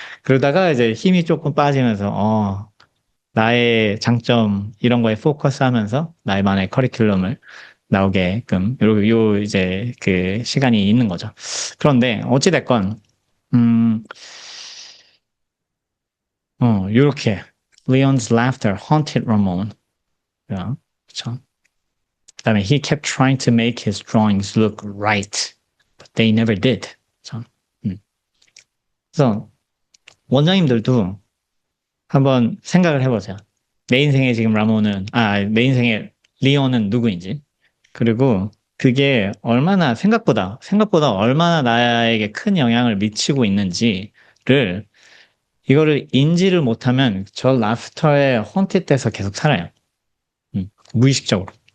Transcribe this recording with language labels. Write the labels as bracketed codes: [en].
[ko] 그러다가 이제 힘이 조금 빠지면서, 나의 장점, 이런 거에 포커스 하면서 나의만의 커리큘럼을 나오게끔, 이제 그 시간이 있는 거죠. 그런데, 어찌됐건, 음, 요렇게, [en] Leon's laughter haunted Ramon. [ko] 그쵸? 그다음에 [en] he kept trying to make his drawings look right, but they never did. [ko] 그쵸? 그래서 원장님들도 한번 생각을 해보세요. 내 인생에 지금 내 인생에 리온은 누구인지. 그리고 그게 생각보다 얼마나 나에게 큰 영향을 미치고 있는지를, 이거를 인지를 못하면 저 라프터에 헌밋돼서 계속 살아요. 무의식적으로.